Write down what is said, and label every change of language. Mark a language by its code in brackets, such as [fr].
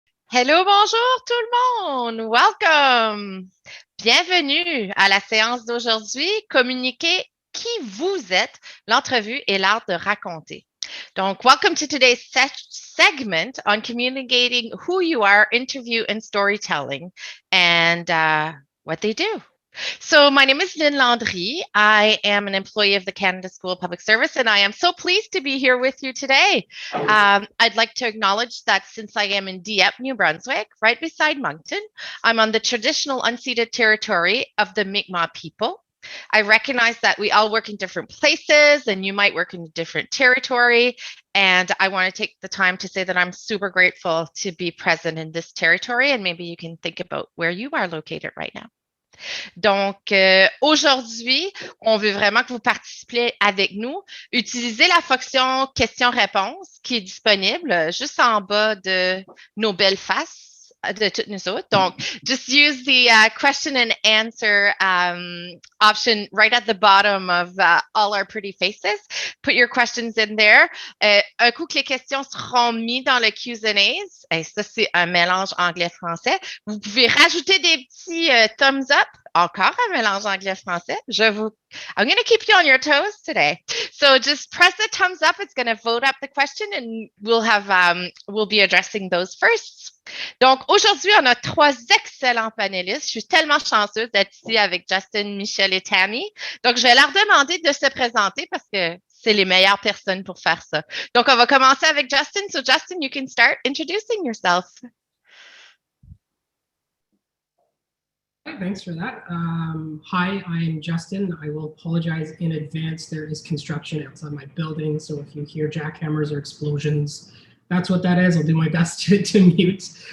[en] Hello, [fr] bonjour tout le monde. [en] Welcome. [fr] Bienvenue à la séance d'aujourd'hui. Communiquer qui vous êtes, l'entrevue et l'art de raconter. Donc, [en] welcome to today's segment on communicating who you are, interview and storytelling, and what they do. So my name is Lynn Landry. I am an employee of the Canada School of Public Service, and I am so pleased to be here with you today. I'd like to acknowledge that since I am in Dieppe, New Brunswick, right beside Moncton, I'm on the traditional unceded territory of the Mi'kmaq people. I recognize that we all work in different places and you might work in a different territory. And I want to take the time to say that I'm super grateful to be present in this territory. And maybe you can think about where you are located right now. [fr] Donc, aujourd'hui, on veut vraiment que vous participiez avec nous. Utilisez la fonction question-réponse qui est disponible juste en bas de nos belles faces de toutes nous autres. Donc, [en] just use the question and answer option right at the bottom of all our pretty faces. Put your questions in there. [fr] Un coup que les questions seront mises dans le Q&As, et ça, c'est un mélange anglais-français, vous pouvez rajouter des petits [en] thumbs up. [fr] Encore un mélange anglais-français. [en] I'm going to keep you on your toes today. So just press the thumbs up. It's going to vote up the question and we'll be addressing those first. [fr] Donc, aujourd'hui, on a 3 excellents panélistes. Je suis tellement chanceuse d'être ici avec Justin, Michel et Tammy. Donc, je vais leur demander de se présenter parce que c'est les meilleures personnes pour faire ça. Donc, on va commencer avec Justin. [en] So, Justin, you can start introducing yourself. Thanks for that. Hi, I'm Justin. I will apologize in advance. There is construction outside my building, so if you hear jackhammers or explosions, that's what that is. I'll do my best to mute.